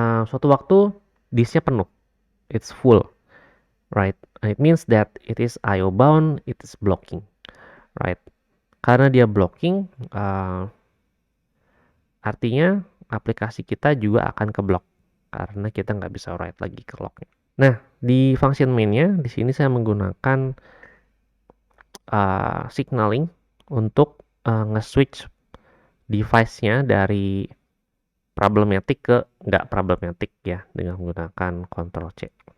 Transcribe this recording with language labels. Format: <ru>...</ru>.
<id>Suatu waktu, disknya penuh.</id> <en>It's full. Right? It means that it is IO bound, it is blocking. Right?</en> <id>Karena dia blocking, artinya aplikasi kita juga akan keblok karena kita nggak bisa write lagi ke lognya. Nah, di function main-nya di sini saya menggunakan signaling untuk nge-switch device-nya dari problematic ke nggak problematic ya dengan menggunakan Ctrl C.</id>